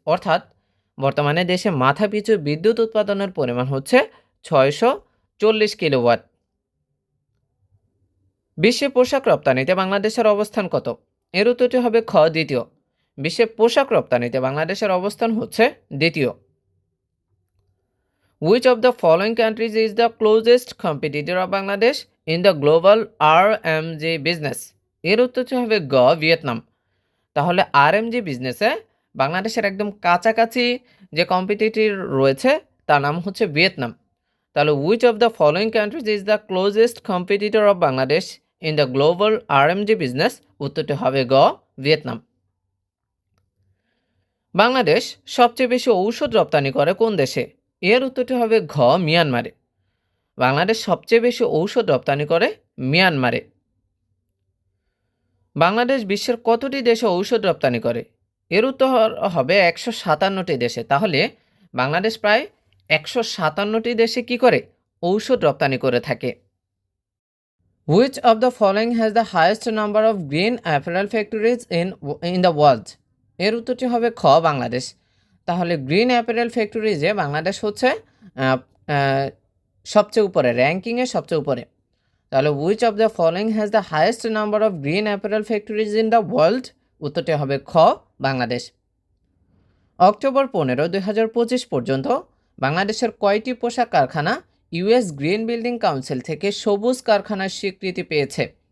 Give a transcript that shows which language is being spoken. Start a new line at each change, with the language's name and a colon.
Bangla: অর্থাৎ বর্তমানে দেশে মাথাপিছু বিদ্যুৎ উৎপাদনের পরিমাণ হচ্ছে 640 কিলোওয়াট। বিশ্বে পোশাক রপ্তানিতে বাংলাদেশের অবস্থান কত? এর উত্তরটি হবে খ দ্বিতীয়। বিশ্বে পোশাক রপ্তানিতে বাংলাদেশের অবস্থান হচ্ছে দ্বিতীয়।
English: Which of the following countries is the closest competitor of Bangladesh in the global RMG business?
Bangla: এর উত্তরটি হবে গ ভিয়েতনাম। তাহলে আরএমজি বিজনেসে বাংলাদেশের একদম কাছাকাছি যে কম্পিটিটর রয়েছে তার নাম হচ্ছে ভিয়েতনাম।
English: তাহলে which of the following countries is the closest competitor of Bangladesh in the global RMG business?
Bangla: উত্তরটি হবে গ ভিয়েতনাম। বাংলাদেশ সবচেয়ে বেশি ঔষধ রপ্তানি করে কোন দেশে? এর উত্তরটি হবে ঘ মিয়ানমারে। বাংলাদেশ সবচেয়ে বেশি ঔষধ রপ্তানি করে মিয়ানমারে। বাংলাদেশ বিশ্বের কতটি দেশে ঔষধ রপ্তানি করে? এর উত্তর হবে 157টি দেশে। তাহলে বাংলাদেশ প্রায় 157টি দেশে কি করে? ঔষধ রপ্তানি করে থাকে।
English: Which of the following has the highest number of green apparel factories in the world?
Bangla: এর উত্তরটি হবে খ বাংলাদেশ। তাহলে গ্রিন অ্যাপারেল ফ্যাক্টরিজে বাংলাদেশ হচ্ছে
English: সবচেয়ে উপরে, র্যাঙ্কিংয়ে সবচেয়ে উপরে। তাহলে which of the following has the highest number of green apparel factories in the world?
Bangla: উত্তরটি হবে খ, বাংলাদেশ। অক্টোবর 15, 2025 পর্যন্ত বাংলাদেশের কয়টি পোশাক কারখানা ইউএস গ্রিন বিল্ডিং কাউন্সিল থেকে সবুজ কারখানার স্বীকৃতি পেয়েছে?